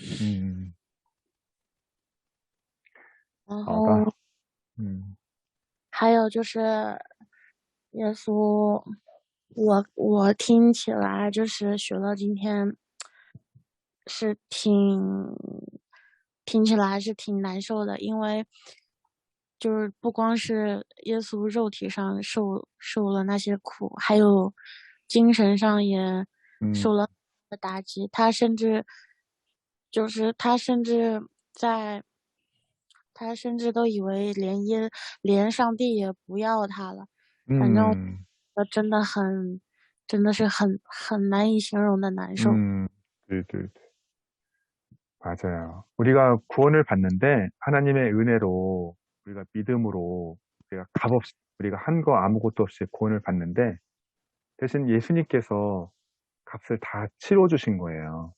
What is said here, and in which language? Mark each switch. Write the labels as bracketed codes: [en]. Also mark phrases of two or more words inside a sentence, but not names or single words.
[zh] 然后还有就是耶稣，我听起来就是学了今天是听起来还是挺难受的，因为就是不光是耶稣肉体上受了那些苦，还有精神上也受了打击。他甚至都以为连上帝也不要他了。反正我真的是很难以形容的難受。 [ko] 네. 맞아요. 우리가 구원을 받는데 하나님의 은혜로 우리가 믿음으로 우리가 값없이 우리가 한 거 아무것도 없이 구원을 받는데 대신 예수님께서 값을 다 치러주신 거예요.